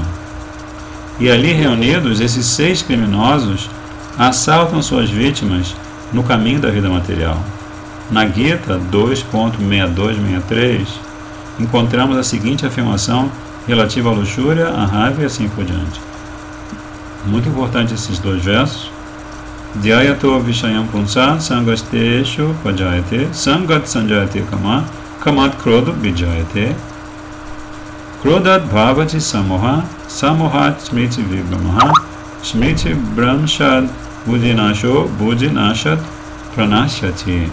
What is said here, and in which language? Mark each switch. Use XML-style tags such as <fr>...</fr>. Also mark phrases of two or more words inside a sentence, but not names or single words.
<pt>E ali reunidos, esses 6 criminosos assaltam suas vítimas no caminho da vida material. Na Gita 2.6263, encontramos a seguinte afirmação relativa à luxúria, à raiva e assim por diante. Muito importante esses 2 versos.</pt> <sa>Dhyayato vishayam punsa sangasteshu pajayate sangat sanjayate kamat krodho vijayate krodat bhavati samoha samohat smriti vibhamaha smriti brahmshad bujinashat pranashyati.</sa>